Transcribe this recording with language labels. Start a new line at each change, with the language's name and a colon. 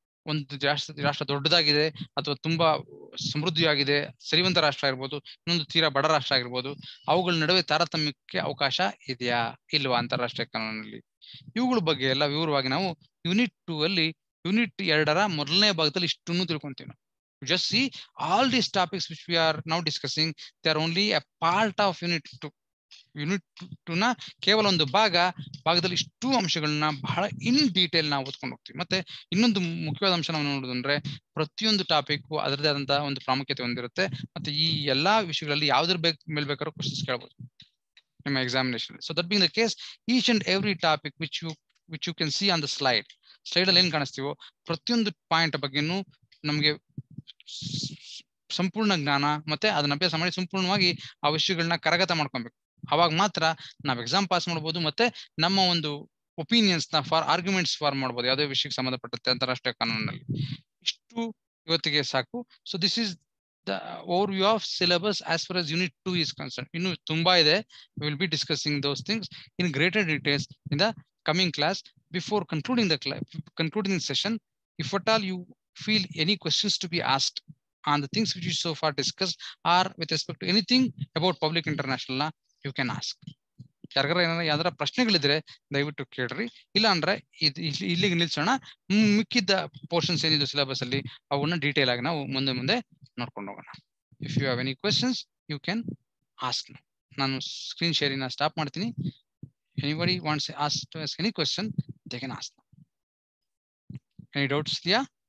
Kannada: ಒಂದು ರಾಷ್ಟ್ರ ದೊಡ್ಡದಾಗಿದೆ ಅಥವಾ ತುಂಬಾ ಸಮೃದ್ಧಿಯಾಗಿದೆ, ಸಿರಿವಂತ ರಾಷ್ಟ್ರ ಇರ್ಬೋದು, ಇನ್ನೊಂದು ತೀರಾ ಬಡ ರಾಷ್ಟ್ರ ಆಗಿರ್ಬೋದು, ಅವುಗಳ ನಡುವೆ ತಾರತಮ್ಯಕ್ಕೆ ಅವಕಾಶ ಇದೆಯಾ ಇಲ್ವಾ ಅಂತಾರಾಷ್ಟ್ರೀಯ ಕಾನೂನಲ್ಲಿ? ಇವುಗಳ ಬಗ್ಗೆ ಎಲ್ಲ ವಿವರವಾಗಿ ನಾವು ಯೂನಿಟ್ 2 ಅಲ್ಲಿ, ಯೂನಿಟ್ 2ರ ಮೊದಲನೇ ಭಾಗದಲ್ಲಿ ಇಷ್ಟನ್ನು ತಿಳ್ಕೊಂತೀವಿ ನಾವು.
English: Just see all these topics which we are now discussing, they are only a part of unit 2.
Kannada: Unit 2 ನ ಕೇವಲ ಒಂದು ಭಾಗದಲ್ಲಿ ಇಷ್ಟು ಅಂಶಗಳನ್ನ ಬಹಳ
English: in detail
Kannada: ನಾವು ಓದ್ಕೊಂಡು ಹೋಗ್ತೀವಿ. ಮತ್ತೆ ಇನ್ನೊಂದು ಮುಖ್ಯವಾದ ಅಂಶ ನಾವು ನೋಡೋದಂದ್ರೆ, ಪ್ರತಿಯೊಂದು ಟಾಪಿಕ್ ಅದರದೇ ಆದಂತಹ ಒಂದು ಪ್ರಾಮುಖ್ಯತೆ ಹೊಂದಿರುತ್ತೆ. ಮತ್ತೆ ಈ ಎಲ್ಲಾ ವಿಷಯಗಳಲ್ಲಿ ಯಾವ್ದ್ರ ಮೇಲೆ ಬೇಕಾದ್ರೂ ಕ್ವಶನ್ಸ್ ಕೇಳಬಹುದು ನಿಮ್ಮ examination.
English: so that being the case, each and every topic which you can see on the slide
Kannada: ಅಲ್ಲಿ ಏನ್ ಕಾಣಿಸ್ತೀವೋ ಪ್ರತಿಯೊಂದು ಪಾಯಿಂಟ್ ಬಗ್ಗೆನೂ ನಮ್ಗೆ ಸಂಪೂರ್ಣ ಜ್ಞಾನ ಮತ್ತೆ ಅದನ್ನ ಅಭ್ಯಾಸ ಮಾಡಿ ಸಂಪೂರ್ಣವಾಗಿ ಆ ವಿಷಯಗಳನ್ನ ಕರಗತ ಮಾಡ್ಕೊಬೇಕು. ಅವಾಗ ಮಾತ್ರ ನಾವ್ ಎಕ್ಸಾಮ್ ಪಾಸ್ ಮಾಡ್ಬೋದು, ಮತ್ತೆ ನಮ್ಮ ಒಂದು ಒಪಿನಿಯನ್ಸ್ ನ ಆರ್ಗ್ಯುಮೆಂಟ್ಸ್ ಫಾರ್ಮ್ ಮಾಡ್ಬೋದು ಯಾವುದೇ ವಿಷಯಕ್ಕೆ ಸಂಬಂಧಪಟ್ಟಂತೆ ಅಂತಾರಾಷ್ಟ್ರೀಯ ಕಾನೂನಿನಲ್ಲಿ. ಇಷ್ಟು ಇವತ್ತಿಗೆ ಸಾಕು.
English: So this is the overview of syllabus as far as unit 2 is concerned.
Kannada: ಇನ್ನು ತುಂಬಾ ಇದೆ.
English: We will be discussing those things in greater details in the coming class. Before concluding the session, if at all you feel any questions to be asked on the things which you so far discussed or with respect to anything about public international law, you can ask.
Kannada: ಯಾರಿಗಾರ ಏನಾರ ಯಾವ್ದಾರ ಪ್ರಶ್ನೆಗಳಿದ್ರೆ ದಯವಿಟ್ಟು ಕೇಳ್ರಿ, ಇಲ್ಲ ಅಂದ್ರೆ ಇಲ್ಲಿಗೆ ನಿಲ್ಸೋಣ. ಮಿಕ್ಕಿದ್ದ portions ಏನಿದೆ syllabus ಅಲ್ಲಿ ಅವನ್ನ ಡೀಟೇಲ್ ಆಗಿ ನಾವು ಮುಂದೆ ನೋಡ್ಕೊಂಡು ಹೋಗೋಣ.
English: If you have any questions you can ask.
Kannada: ನಾನು ಸ್ಕ್ರೀನ್ ಶೇರಿಂಗ್ ಸ್ಟಾಪ್ ಮಾಡ್ತೀನಿ.
English: Anybody wants to ask any question, they can ask. Any doubts
Kannada: ಇದೆಯಾ?